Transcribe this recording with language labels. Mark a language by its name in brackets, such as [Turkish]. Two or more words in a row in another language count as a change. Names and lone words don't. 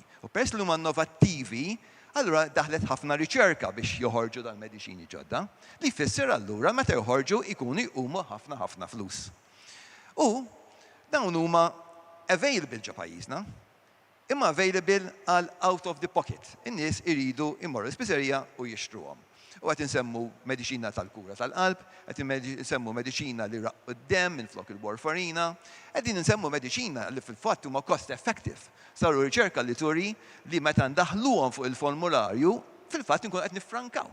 [Maltese] U peress li huma innovattivi, allura daħlet ħafna riċerka biex joħorġu dal-mediċini ġodda, li jfisser allura meta joħorġu ikunu jqumu ħafna flus. U dawn huma available ġo pajjiżna, imma available għal [English] out of the pocket. [Maltese] In-nies iridu immorru l-spiżerija u jixtruhom. U għet nsemmu mediċina tal-kura tal-qalb, għet nsemmu mediċina li raqqu d-dem minn flok il-warfarina, għet nsemmu mediċina li fil-fatt huma [English] cost effective. [Maltese] Saru riċerka li turi li meta ndaħluhom fuq il-formularju, fil-fatt nkun qed nifrankaw.